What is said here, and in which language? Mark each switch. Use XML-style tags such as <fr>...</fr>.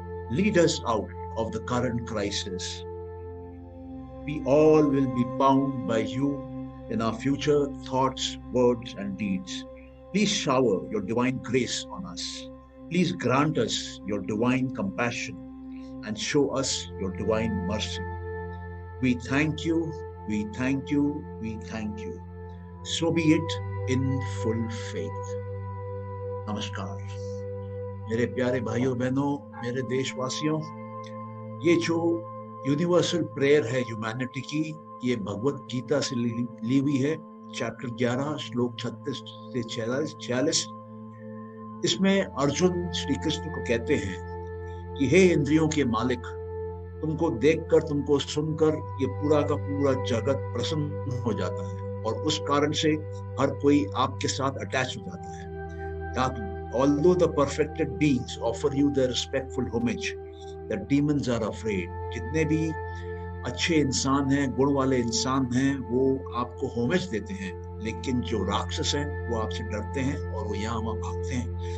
<en>Lead us out of the current crisis. We all will be bound by you in our future thoughts, words, and deeds. Please shower your divine grace on us. Please grant us your divine compassion and show us your divine mercy. We thank you, we thank you, we thank you. So be it in full faith.</en> <hi>नमस्कार मेरे प्यारे भाइयों बहनों, मेरे देशवासियों। ये जो universal prayer है ह्यूमैनिटी की, ये भगवत गीता से ली हुई है, चैप्टर 11 श्लोक 36 से 46। इसमें अर्जुन श्री कृष्ण को कहते हैं कि हे इंद्रियों के मालिक, तुमको देखकर, तुमको सुनकर ये पूरा का पूरा जगत प्रसन्न हो जाता है और उस कारण से हर कोई आपके साथ अटैच हो जाता है।</hi> <en>Although the perfected beings offer you their respectful homage, the demons are afraid.</en> <hi>जितने भी अच्छे इंसान हैं, गुण वाले इंसान हैं, वो आपको होमेज देते हैं, लेकिन जो राक्षस हैं वो आपसे डरते हैं और वो यहाँ वहाँ भागते हैं।</hi>